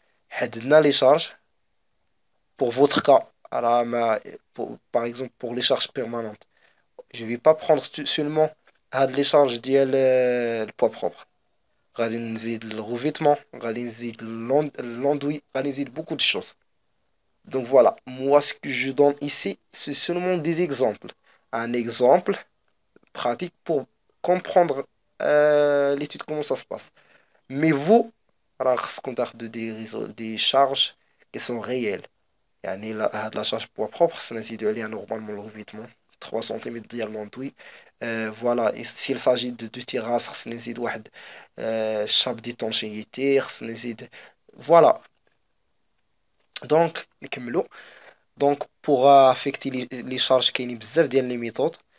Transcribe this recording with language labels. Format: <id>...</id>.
<ar>حددنا لي شارج</ar> <fr>pour votre cas راه ما par exemple pour les charges permanentes je vais pas prendre seulement</fr> <ar>هاد لي شارج ديال البوا بروبر. غادي نزيد الغوفيتمون، غادي نزيد l'enduit، غادي نزيد</ar> <fr>beaucoup de choses. Donc voilà, moi ce que je donne ici, c'est seulement des exemples. Un exemple pratique pour comprendre l'étude, comment ça se passe. Mais vous,</fr> <ar>راه خصكم تاخدوا</ar> <fr>des charges qui sont réelles.</fr> <ar>يعني هاد لا شارج بوا بروبر خصنا نزيدو عليها نورمالمون الغوفيتمون 3 سنتيمتر ديال لونطوي. فوالا</ar> <fr>s'il s'agit de terrasse</fr> <ar>خصني نزيد واحد شاب ديتونشيتي، خصني نزيد فوالا. دونك نكملو. دونك بوغ افيكتي لي شارج كاينين بزاف ديال لي ميثود.</ar>